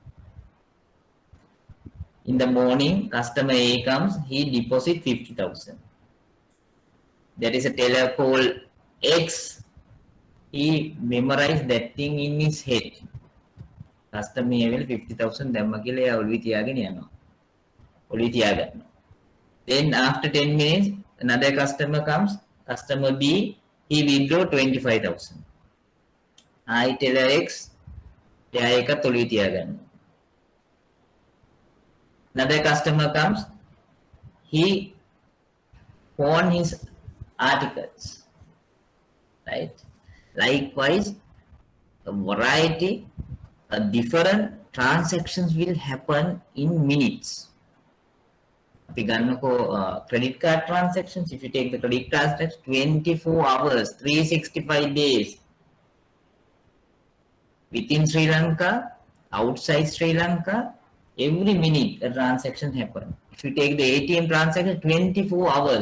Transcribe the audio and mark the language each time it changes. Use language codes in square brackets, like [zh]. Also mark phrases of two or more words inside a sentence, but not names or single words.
[en] In the morning, customer A comes, he deposit 50,000. There is a teller called X. He memorized that thing in his head. Customer A will [si] 50,000 දැම්ම කියලා එයා ඔළුවේ තියාගෙන යනවා. ඔළුවේ තියාගන්නවා. [en] Then after 10 minutes, another customer comes. Customer B, he withdraw 25,000. I tell X, [si] එයා ඒකත් ඔළුවේ තියාගන්නවා. [en] Another customer comes. He pawn his articles. Right? Likewise, a variety, different transactions will happen in minutes. [si] අපි ගන්නකෝ [en] credit card transactions. If you take the credit card transactions, 24 hours, 365 days. Within Sri Lanka, outside Sri Lanka, every minute a transaction happen. If you take the ATM transaction, 24 hours.